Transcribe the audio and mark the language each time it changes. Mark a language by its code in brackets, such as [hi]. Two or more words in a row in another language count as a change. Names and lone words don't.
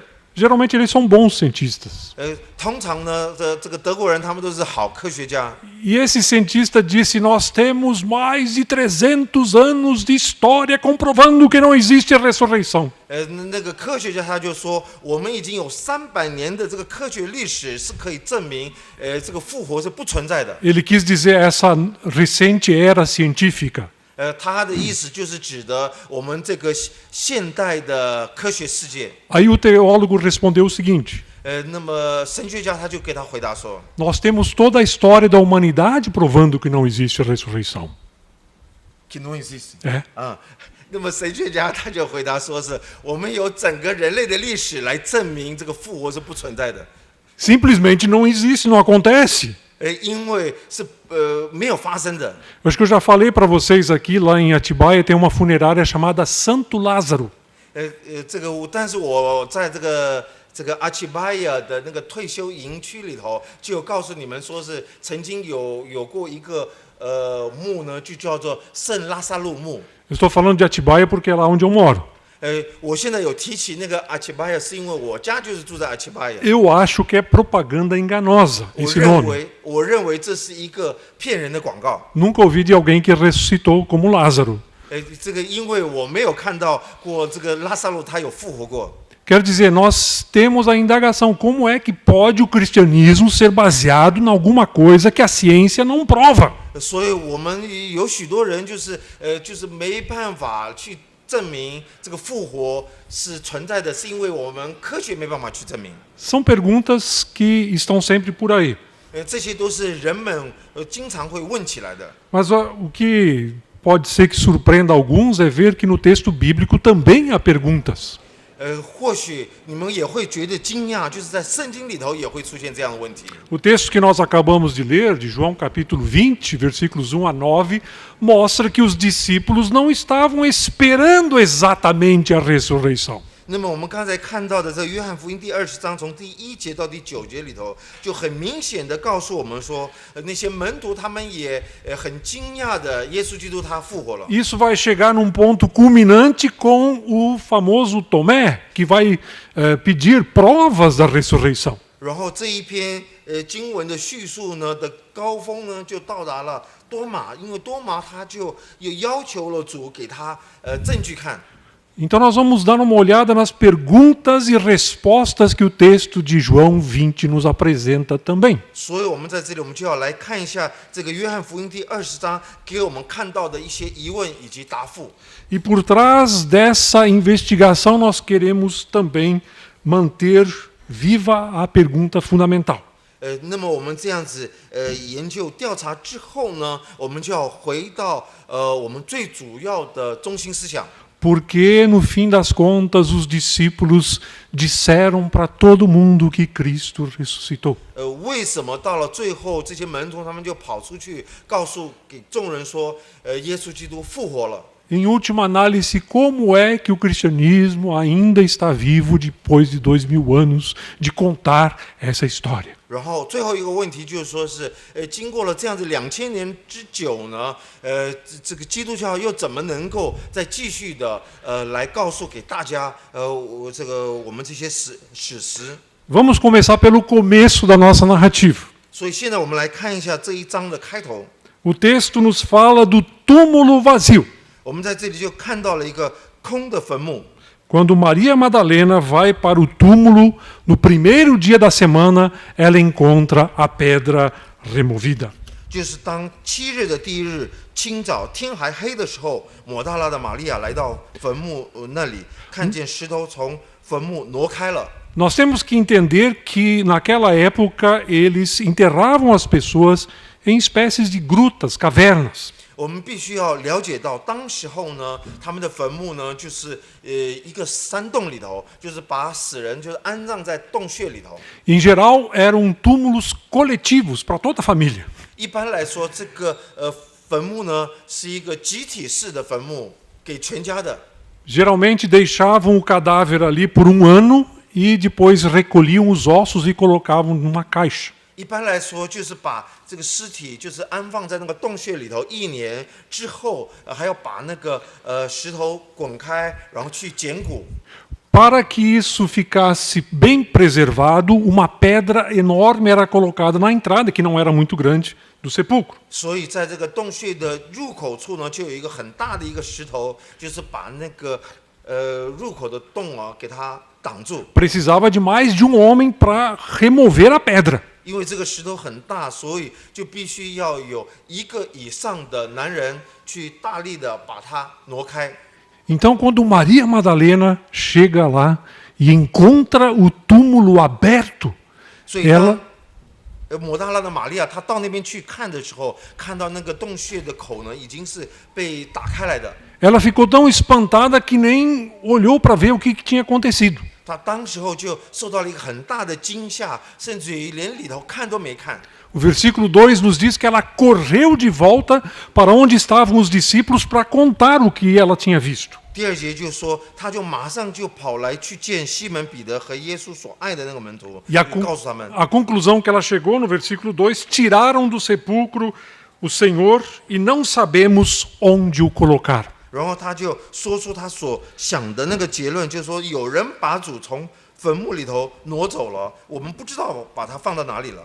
[pt] Geralmente eles são bons cientistas. [zh] 通常呢，这个德国人他们都是好科学家。 [pt] E esse cientista disse: Nós temos mais de 300 anos de história comprovando que não existe a ressurreição. [zh] 那个科学家他就说，我们已经有300年的这个科学历史是可以证明，这个复活是不存在的。 [pt] Ele quis dizer essa recente era científica. [zh] 他的意思就是指的我们这个现代的科学世界。 [pt] Aí o teólogo respondeu o seguinte: [zh] 那么神学家他就给他回答说 [pt] Nós temos toda a história da humanidade provando que não existe a ressurreição. que não existe。 É. [zh] 那么神学家他就回答说是我们有整个人类的历史来证明这个复活是不存在的。 [pt] Simplesmente não existe, não acontece. [zh] 因为是没有发生的。 [pt] Eu acho que eu já falei para vocês aqui, lá em Atibaia tem uma funerária chamada Santo Lázaro. [zh] 这个但是我在这个阿奇巴亚的那个退休营区里头，就有告诉你们说是曾经有过一个墓呢，就叫做圣拉萨路墓。 [pt] Eu estou falando de Atibaia porque é lá onde eu moro. [zh] 我现在有提起那个阿奇巴亚，是因为我家就是住在阿奇巴亚。 [pt] Eu acho que é propaganda enganosa [zh] 我 [pt] esse [zh] 认 [pt] nome. [zh] 为，我认为这是一个骗人的广告。 [pt] Nunca ouvi de alguém que ressuscitou como Lázaro. [zh] 这个因为我没有看到过这个拉萨路他有复活过。 [pt] Quero dizer, nós temos a indagação: como é que pode o cristianismo ser baseado em alguma coisa que a ciência não prova? [zh] 所以我们有许多人就是没办法去证明这个复活是存在的，是因为我们科学没办法去证明。 [pt] São perguntas que estão sempre por aí. [zh] 这些都是人们经常会问起来的。 [pt] Mas o que pode ser que surpreenda alguns é ver que no texto bíblico também há perguntas. [zh] 或许你们也会觉得惊讶，就是在圣经里头也会出现这样的问题。 [pt] O texto que nós acabamos de ler, de João capítulo 20, versículos 1 a 9, mostra que os discípulos não estavam esperando exatamente a ressurreição. [zh] 那么我们刚才看到的这约翰福音第20章从第1节到第9节里头，就很明显的告诉我们说，那些门徒他们也很惊讶的，耶稣基督他复活了。 [pt] Isso vai chegar num ponto culminante com o famoso Tomé, que vai pedir provas da ressurreição. [zh] 然后这一篇经文的叙述呢的高峰呢，就到达了多马，因为多马他就也要求了主给他证据看。 [pt] Então nós vamos dar uma olhada nas perguntas e respostas que o texto de João 20 nos apresenta também. [zh] 所以我们在这里，我们就要来看一下这个约翰福音第20章给我们看到的一些疑问以及答复。 [pt] E por trás dessa investigação nós queremos também manter viva a pergunta fundamental. [zh] 那么我们这样子研究调查之后呢，我们就要回到我们最主要的中心思想。 [pt] Porque, no fim das contas, os discípulos disseram para todo mundo que Cristo ressuscitou. [zh] 为什么到了最后，这些门徒他们就跑出去告诉给众人说，耶稣基督复活了？ [pt] Em última análise, como é que o cristianismo ainda está vivo depois de 2000 anos de contar essa história? [zh] 然后最后一个问题就是说是，经过了这样子2000年之久呢，这个基督教又怎么能够再继续的来告诉给大家，我们这些史实？ [pt] Vamos começar pelo começo da nossa narrativa. [zh] 所以现在我们来看一下这一章的开头。 [pt] O texto nos fala do túmulo vazio. [zh] 我们在这里就看到了一个空的坟墓。 [pt] Quando Maria Madalena vai para o túmulo, no primeiro dia da semana, ela encontra a pedra removida. [zh] 就是当7日的第一日清早天还黑的时候，抹大拉的玛利亚来到坟墓那里，看见石头从坟墓挪开了。 [pt] Nós temos que entender que naquela época eles enterravam as pessoas em espécies de grutas, cavernas. [zh] 我们必须要了解到，当时候呢，他们的坟墓呢，就是一个山洞里头，就是把死人就是安葬在洞穴里头。 [pt] Em geral, eram túmulos coletivos para toda a família. [zh] 一般来说，这个坟墓呢是一个集体式的坟墓，给全家的。 [pt] Geralmente deixavam o cadáver ali por um ano e depois recolhiam os ossos e colocavam numa caixa. [zh] 一般来说，就是把这个尸体就是安放在那个洞穴里头，1年之后，还要把那个石头滚开，然后去捡骨。 [pt] Para que isso ficasse bem preservado, uma pedra enorme era colocada na entrada, que não era muito grande, do sepulcro. [zh] 所以在这个洞穴的入口处呢，就有一个很大的一个石头，就是把那个入口的洞啊给它挡住。 [pt] Precisava de mais de um homem para remover a pedra. [zh] 因为这个石头很大，所以就必须要有1个以上的男人去大力的把它挪开。 [pt] Então, quando Maria Madalena chega lá e encontra o túmulo aberto, [zh] 所以 [pt] ela [zh] 当抹大拉的玛利亚她到那边去看的时候，看到那个洞穴的口呢，已经是被打开来的。 [pt] ela ficou tão espantada que nem olhou para ver o que tinha acontecido. [zh] 她当时候就受到了一个很大的惊吓，甚至于连里头看都没看。 [pt] O versículo 2 nos diz que ela correu de volta para onde estavam os discípulos para contar o que ela tinha visto. [zh] 第2节就说，他就马上就跑来去见西门彼得和耶稣所爱的那个门徒， [pt] E a [zh] 就告诉他们。 [pt] conclusão que ela chegou no versículo 2, tiraram do sepulcro o Senhor e não sabemos onde o colocar. [zh] 然后他就说出他所想的那个结论，就是说有人把主从坟墓里头挪走了，我们不知道把它放到哪里了。